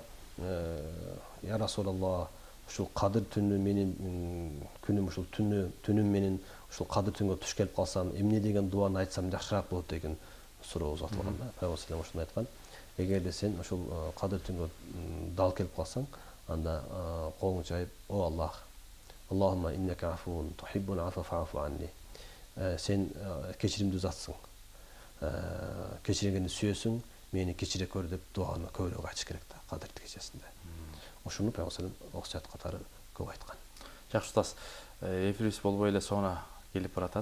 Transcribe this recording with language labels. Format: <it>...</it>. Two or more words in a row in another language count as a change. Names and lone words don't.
<ar>يا رسول الله,</ar> <ky>ушул кадыр түнү менин күнүм, ушул түнүм менин ушул кадыр түнгө туш келип калсам, эмне деген дуаны айтсам жакшыраак болот деген суроо узатылган да. Пайгамбар ошону айткан. Эгерде сен ушул кадыр түнгө дал келип калсаң, анда колуңду жайып, о Аллах,</ky> <ar>اللهم إنك عفو تحب العفو فاعف عني.</ar> <ky>Сен кечиримдүү затсың. Кечиргенди сүйөсүң, мени кечире көр деп дуаны көбүрөөк айтыш керек да кадыр кечесинде. Ошону Пайгамбар окуят катары көп айткан. Жакшы устаз, эфирибиз болбой эле соңуна келип баратат.</ky>